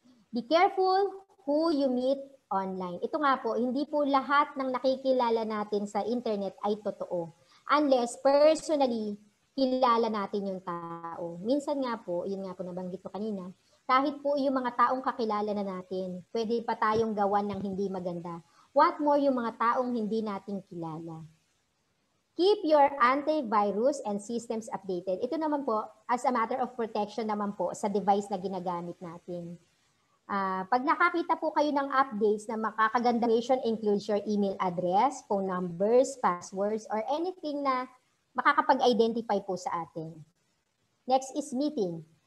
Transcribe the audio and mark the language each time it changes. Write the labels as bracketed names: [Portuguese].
[English] Be careful who you meet online. [Filipino] Ito nga po, hindi po lahat ng nakikilala natin sa internet ay totoo. [English] Unless personally, [Filipino] kilala natin yung tao. Minsan nga po, yun nga po nabanggit ko kanina, kahit po yung mga taong kakilala na natin, pwede pa tayong gawan ng hindi maganda. [English] What more [Filipino] yung mga taong hindi natin kilala. [English] Keep your antivirus and systems updated. [Filipino] Ito naman po, [English] as a matter of protection [Filipino] naman po sa device na ginagamit natin. Pag nakakita po kayo ng updates na makakaganda [English] information includes your email address, phone numbers, passwords, or anything [Filipino] na makakapag-identify po sa atin. [English] Next is meeting.